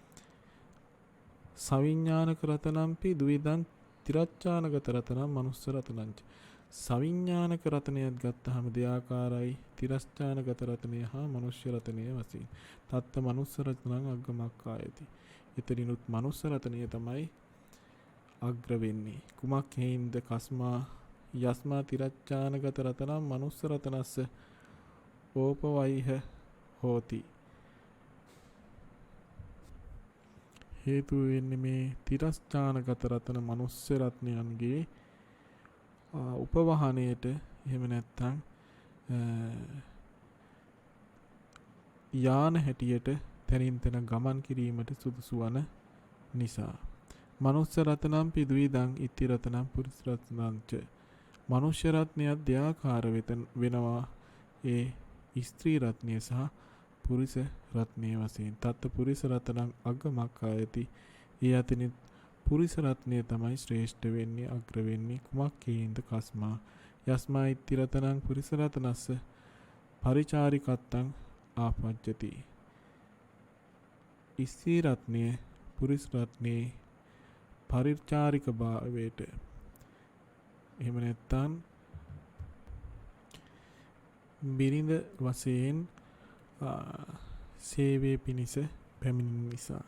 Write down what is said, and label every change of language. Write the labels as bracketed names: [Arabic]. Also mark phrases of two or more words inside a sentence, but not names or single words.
[Pali] සවිඥානික රතනම්පි ද්විදං තිරච්ඡානගත රතනම් මනුස්ස රතනංච. [Sinhala] සවිඥානික රතනයත් ගත්තාම දෙආකාරයි තිරස්ථානගත රතනය හා මනුෂ්‍ය රතනය වශයෙන්. [Pali] තත්ත මනුස්ස රතනං අග්ගමක්ඛායති. [Sinhala] එතනිනුත් මනුස්ස රතනය තමයි අග්‍ර වෙන්නේ. කුමක් හේින්ද [Pali] කස්මා යස්මා තිරච්ඡානගත රතනම් මනුස්ස රතනස්ස ඕපවයිහ හෝති. [Sinhala] හේතු වෙන්නේ මේ තිරස්ථානගත රතන මනුස්ස රත්නයන්ගේ උපවාහනයට එහෙම නැත්නම් යාන හැටියට තනින් තන ගමන් කිරීමට සුදුසු වන නිසා. [Pali] මනුස්ස රත්නම්පි ද්විදං ඉති රත්නම් පුරිස රත්නංච. [Sinhala] මනුෂ්‍ය රත්නයත් දෙආකාර වෙනවා. ඒ ස්ත්‍රී රත්නය සහ පුරිස රත්නය වශයෙන්. [Pali] තත්ත පුරිස රත්නං අග්ගමක්ඛායති. [Sinhala] ඒ අතරින් පුරිස රත්නය තමයි ශ්‍රේෂ්ඨ වෙන්නේ අග්‍ර වෙන්නේ. කුමක් හේින්ද [Pali] කස්මා යස්මා ඉති රතනං පුරිස රතනස්ස පරිචාරිකත්තං ආපජ්ජති. [Sinhala] ස්ත්‍රී රත්නය පුරිස රත්නේ පරිචාරික භාවයට එහෙම නැත්නම් බිරිඳ වශයෙන් සේවයේ පිණිස පැමිණෙන නිසා.